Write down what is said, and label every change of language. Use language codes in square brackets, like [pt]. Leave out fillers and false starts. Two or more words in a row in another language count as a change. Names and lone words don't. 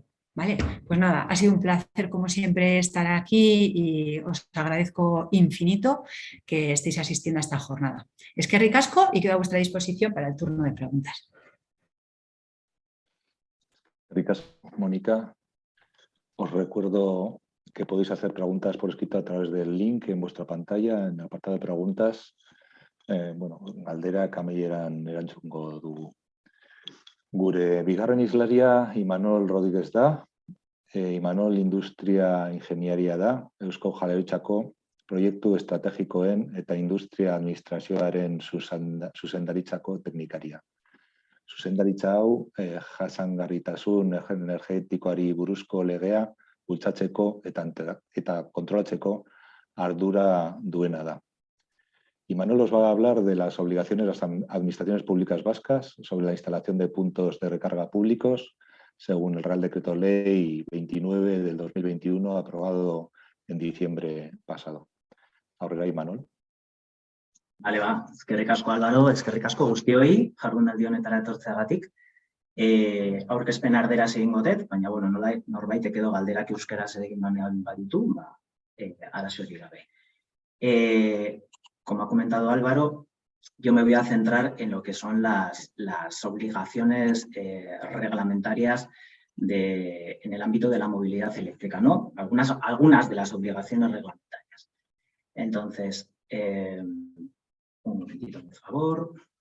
[es] Vale, pues nada, ha sido un placer como siempre estar aquí y os agradezco infinito que estéis asistiendo a esta jornada. Es que ricasco y quedo a vuestra disposición para el turno de preguntas. Ricasco, Mónica. Os recuerdo que podéis hacer preguntas por escrito a través del link en vuestra pantalla, en el apartado de preguntas. [eu] Galdera kameieran erantzungo dugu. Gure bigarren islaria Imanol Rodríguez da. Imanol Industria Ingeniaria da, Eusko Jaurlaritzako proiektu estrategikoen eta industria administrazioaren zuzendaritzako teknikaria. Zuzendaritza hau jasangarritasun energetikoari buruzko legea bultzatzeko eta kontrolatzeko ardura duena da. [es] Imanol os va a hablar de las obligaciones de las administraciones públicas vascas sobre la instalación de puntos de recarga públicos según el Real Decreto Ley 29 del 2021 aprobado en diciembre pasado. [eu] Aurrera, Imanol. Bale, eskerrik asko Álvaro, eskerrik asko guztioi, jardunaldi honetara etortzeagatik. Aurkezpen erderaz egingo dut, baina norbaitek edo galderak euskaraz egin baditu, arazorik gabe. [es] Como ha comentado Álvaro, yo me voy a centrar en lo que son las obligaciones reglamentarias en el ámbito de la movilidad eléctrica, ¿no? Algunas de las obligaciones reglamentarias. Entonces, un momentito, por favor.